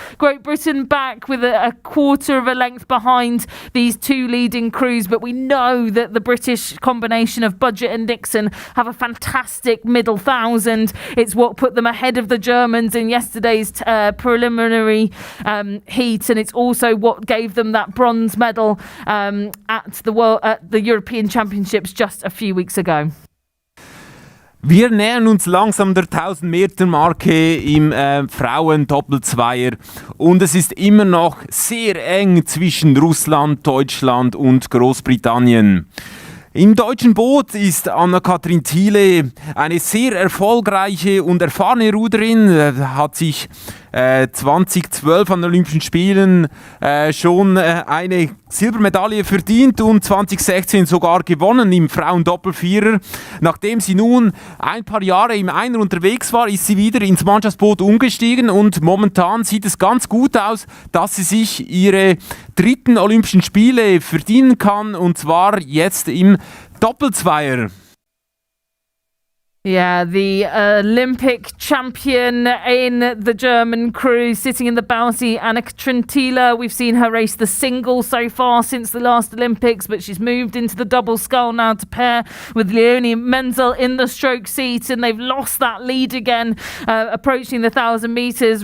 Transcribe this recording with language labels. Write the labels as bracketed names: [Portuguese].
[English] Great Britain back with a quarter of a length behind these 2 leading crews, but we know that the British combination of Budget and Nixon have a fantastic middle thousand. It's what put them ahead of the Germans in yesterday's preliminary heat, and it's also what gave them that bronze medal at the European Championships just a few weeks ago. [German] Wir nähern uns langsam der 1000-Meter-Marke im Frauen-Doppelzweier und es ist immer noch sehr eng zwischen Russland, Deutschland und Großbritannien. Im deutschen Boot ist Anna-Kathrin Thiele eine sehr erfolgreiche und erfahrene Ruderin, hat sich 2012 an den Olympischen Spielen schon eine Silbermedaille verdient und 2016 sogar gewonnen im Frauendoppelvierer. Nachdem sie nun ein paar Jahre im Einer unterwegs war, ist sie wieder ins Mannschaftsboot umgestiegen und momentan sieht es ganz gut aus, dass sie sich ihre 3. Olympischen Spiele verdienen kann, und zwar jetzt im Doppelzweier. [English] Yeah, the Olympic champion in the German crew sitting in the bow seat, Anna-Kathrin Thiele. We've seen her race the single so far since the last Olympics, but she's moved into the double scull now to pair with Leonie Menzel in the stroke seat, and they've lost that lead again, approaching the 1,000 metres.